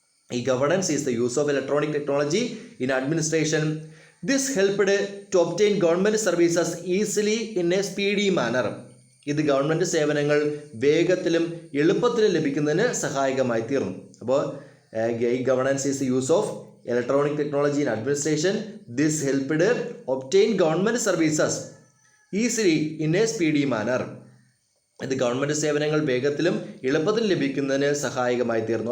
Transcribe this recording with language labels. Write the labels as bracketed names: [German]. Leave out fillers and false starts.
[English] E governance is the use of electronic technology in administration. This helped to obtain government services easily in a speedy manner. [Malayalam] ഇത് government സേവനങ്ങൾ വേഗത്തിലും എളുപ്പത്തിലും ലഭിക്കുന്നതിന് സഹായകമായി തീർന്നു. [English] അപ്പോൾ governance is the use of electronic technology in administration. This helped obtain government services easily in a speedy manner. [Malayalam] ഇത് government സേവനങ്ങൾ വേഗത്തിലും എളുപ്പത്തിലും ലഭിക്കുന്നതിന് സഹായകമായി തീർന്നു.